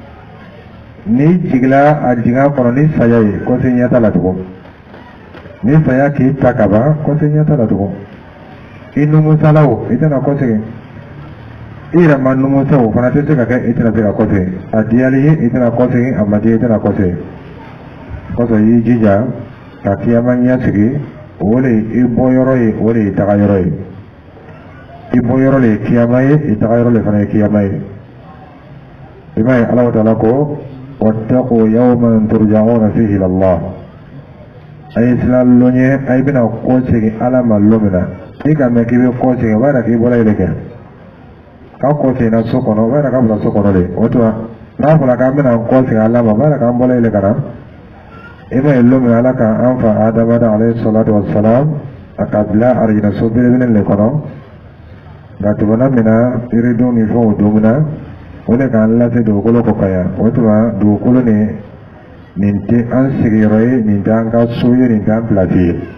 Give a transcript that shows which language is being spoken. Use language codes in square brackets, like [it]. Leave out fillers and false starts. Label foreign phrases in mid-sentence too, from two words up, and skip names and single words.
[bm] n'i jigila a jigin kɔnɔ ni saya ye kɔse ɲɛ t'a la tugun ni saya k'i ta ka ban kɔse ɲɛ t'a la tugun i numusala o i tɛna kɔsegin i yɛrɛ ma numusa o fana tɛ se ka kɛ i tɛna se ka kɔsegin a diyali ye i tɛna kɔsegin a ma diya i tɛna kɔsegin kɔsɔn i y'i jija ka kiyama ɲɛ sigi o de i bɔ yɔrɔ ye o de i taga yɔrɔ ye i bɔ yɔrɔ le ye kiyama ye i taga yɔrɔ le fana ye kiyama ye i m'a ye Alahu Taala ko [ar] واتقوا يوما ترجعون فيه إلى الله [bm] a ye siran lon ye a ye bɛna kɔ segin ala ma lon min na i ka mɛn k'i bɛ kɔ segin o b'a yira k'i bɔra yɛlɛ kɛ k'a kɔ seginna so kɔnɔ o b'a yira k'a bila so kɔnɔ de o tuma n'a fɔra k'an bɛna kɔ segin ala ma o b'a yira k'an bɔra yɛlɛ ka na i m'a ye lon min ala k'an fa Adama [ar] عليه الصلاة والسلام [bm] a ka bila arijinɛ so belebele le kɔnɔ nka tɛmɛna min na yiridenw ni fɛnw don min na o de k'an lase dugukolo kɔ ka yan o tuma dugukolo nin tɛ an sigiyɔrɔ ye nin tɛ an ka so ye nin tɛ an pilasi ye